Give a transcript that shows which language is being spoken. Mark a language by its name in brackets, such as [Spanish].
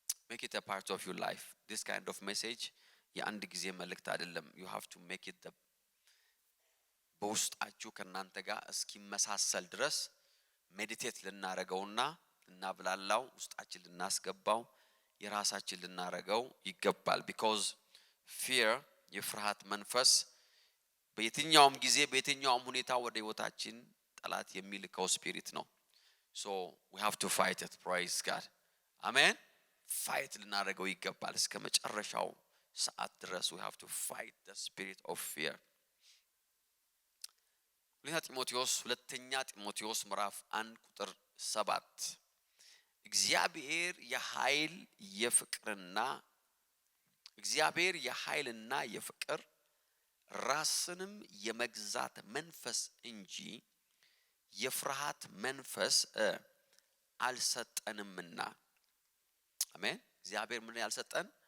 [English] make it a part of your life this kind of message [Amharic] የአንድ ጊዜ መልእክት አይደለም [English] you have to make it the [Amharic] በውስጣችሁ ከናንተ ጋር እስኪመሳሰል ድረስ ሜዲቴት ልናረጋውና እናብላላው ውስጣችን ልናስገባው የራሳችን ልናረጋው ይገባል [English] because fear [Amharic] የፍርሃት መንፈስ በየትኛውም ጊዜ በየትኛውም ሁኔታ ወደ ህይወታችን ጠላት የሚልከው ስፒሪት ነው። [English] so we have to fight it. praise God. amen. [Amharic] ፋይት ልናደርገው ይገባል እስከ መጨረሻው ሰዓት ድረስ [English] we have to fight the spirit of fear. [Amharic] ሁለተኛ ጢሞቴዎስ ምዕራፍ 1 ቁጥር 7 እግዚአብሔር የኃይልና የፍቅር ራስንም የመግዛት መንፈስ እንጂ የፍርሃት መንፈስ አልሰጠንምና። አሜን። እግዚአብሔር ምን ያልሰጠን?